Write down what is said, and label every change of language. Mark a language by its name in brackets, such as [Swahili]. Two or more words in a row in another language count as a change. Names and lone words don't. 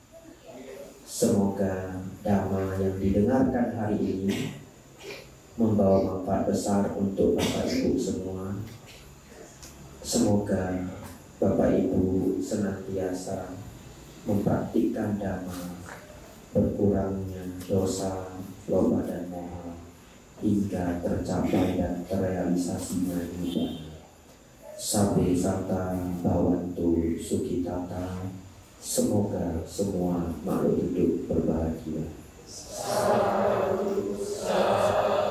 [Indonesian] Semoga Dhamma yang didengarkan hari ini membawa manfaat besar untuk Bapak Ibu semua. Semoga Bapak Ibu senantiasa mempraktikkan Dhamma, berkurangnya dosa, loba dan moha, hingga tercapai dan terrealisasinya nibbana. [Pali] Sabbe sata bhavantu sukhitata. [Indonesian] Semoga semua makhluk hidup berbahagia.